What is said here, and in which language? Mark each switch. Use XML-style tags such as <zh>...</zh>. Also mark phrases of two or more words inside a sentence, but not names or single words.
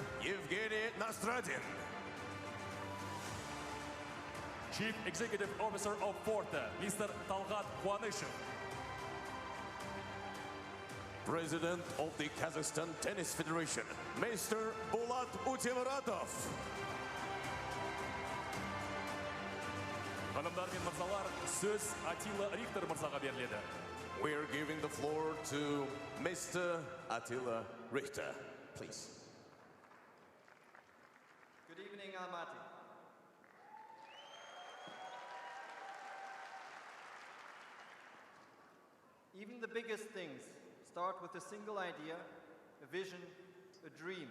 <en>Evgeny Nastradin. Chief Executive Officer of Forte, Mr. Talgat Khuanyshev. President of the Kazakhstan Tennis Federation, Mr. Bulat Utemuratov.</en> <kk>Ханымдар мен мырзалар, сөз Attila Richter мырзаға беріледі.</kk> <en>We're giving the floor to Mr. Attila Richter, please. Good evening, Almaty. Even the biggest things start with a single idea, a vision, a dream.</en>